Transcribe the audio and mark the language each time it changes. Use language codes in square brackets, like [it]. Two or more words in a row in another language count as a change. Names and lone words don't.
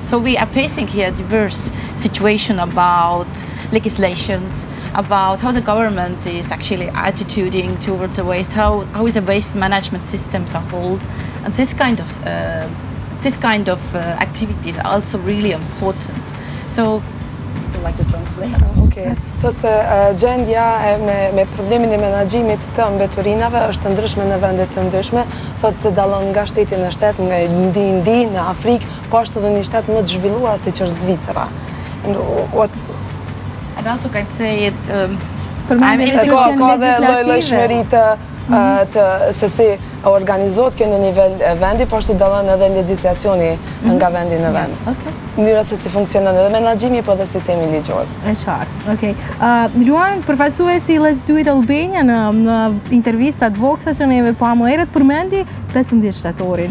[en] So we are facing here diverse situation about legislations, about how the government is actually attituding towards the waste, how is the waste management systems are hold, and this kind of activities are also really important. So, would you like to translate? Okay. [sq] Thot se gjendja me problemin e menaxhimit të mbeturinave është ndryshme në vende të ndryshme. Thot se dallon nga shteti në shtet, nga ndi në Afrikë, po është edhe një shtet më të zhvilluar siç është Zvicra. [en] And also can say it. [sq] Ka dhe lloj-llojshmëri të se si organizohet kjo në nivel vendi, po ashtu dallon edhe legjislacioni nga vendi në vend. Mënyra se si funksionon edhe menaxhimi po dhe sistemi ligjor. Është qartë. Okej. Luan përfaqësuesi I Let's Do It Albania në intervistat voksa që neve pa më herët përmendi 15 shtatorin.